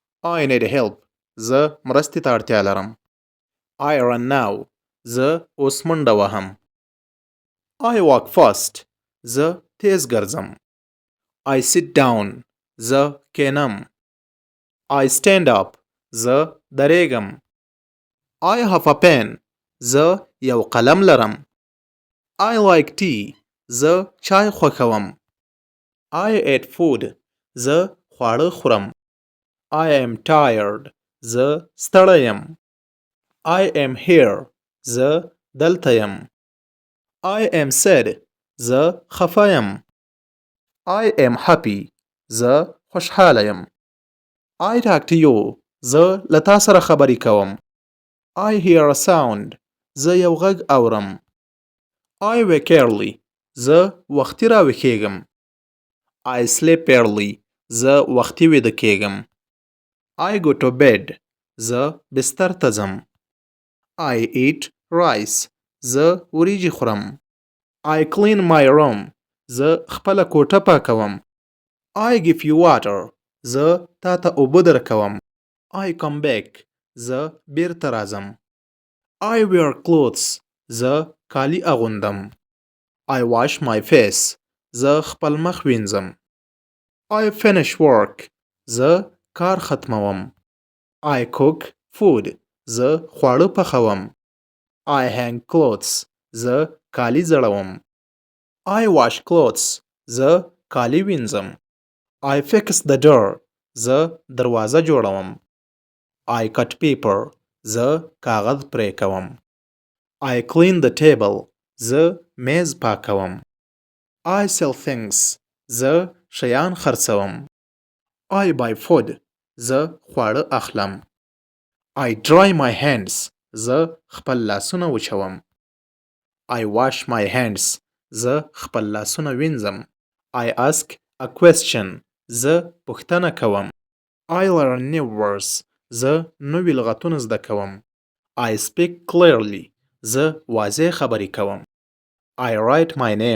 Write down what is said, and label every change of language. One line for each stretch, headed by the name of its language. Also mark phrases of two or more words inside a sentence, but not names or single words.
English: I need help.
Pashto: زه مرستې ته اړتیا لرم.
English: I run now.
Pashto: زه اوس منډه وهم.
English: I walk fast.
Pashto: زه تیز ګرځم.
English: I sit down.
Pashto: زه کینم.
English: I stand up.
Pashto: زه درېږم.
English: I have a pen.
Pashto: زه یو قلم لرم.
English: I like tea.
Pashto: زه چای خوښوم.
English: I ate food.
Pashto: زه خواړه خورم.
English: I am tired.
Pashto: زه ستړی یم.
English: I am here.
Pashto: زه دلته یم.
English: I am sad.
Pashto: زه خفه یم.
English: I am happy.
Pashto: زه خوشحاله یم.
English: I talk to you.
Pashto: زه له تا سره خبرې کوم.
English: I hear a sound.
Pashto: زه یو غږ اورم.
English: I wake early.
Pashto: زه وختي راویښېږم.
English: I sleep early.
Pashto: زه وختي ویده کېږم.
English: I go to bed.
Pashto: زه بستر ته ځم.
English: I eat rice.
Pashto: زه وریجې خورم.
English: I clean my room.
Pashto: زه خپله کوټه پاکوم.
English: I give you water.
Pashto: زه تا ته اوبه درکوم.
English: I come back.
Pashto: زه بیرته راځم.
English: I wear clothes.
Pashto: زه کالي اغوندم.
English: I wash my face.
Pashto: زه خپل مخ وینځم.
English: I finish work.
Pashto: زه کار ختموم.
English: I cook food.
Pashto: زه خواړه پخوم.
English: I hang clothes.
Pashto: زه کالي زړوم.
English: I wash clothes.
Pashto: زه کالي وینځم.
English: I fix the door.
Pashto: زه دروازه جوړوم.
English: I cut paper.
Pashto: زه کاغذ پرې کوم.
English: I clean the table.
Pashto: زه میز پاکوم.
English: I sell things.
Pashto: زه شیان خرڅوم.
English: I buy food.
Pashto: زه خواړه اخلم.
English: I dry my hands.
Pashto: زه خپل لاسونه وچوم.
English: I wash my hands.
Pashto: زه خپل لاسونه وینځم.
English: I ask a question.
Pashto: زه پوښتنه کوم.
English: I learn new words.
Pashto: زه نوې لغتونه زده کوم.
English: I speak clearly.
Pashto: زه واضح خبرې کوم.
English: I write my name.